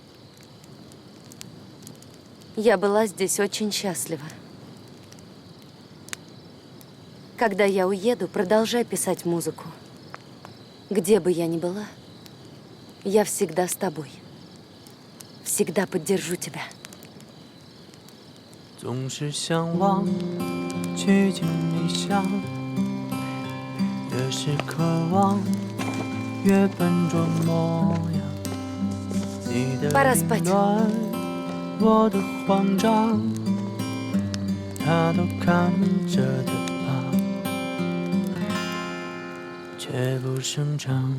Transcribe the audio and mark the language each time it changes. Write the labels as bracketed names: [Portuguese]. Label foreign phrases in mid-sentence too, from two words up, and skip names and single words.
[Russian] Я была здесь очень счастлива. Когда я уеду, продолжай писать музыку. Где бы я ни была, я всегда с тобой. Всегда поддержу тебя. [Chinese] 总是向往趋近理想，越是渴望越笨拙模样。你的凌乱，我的慌张，他都看着的吧，却不声张。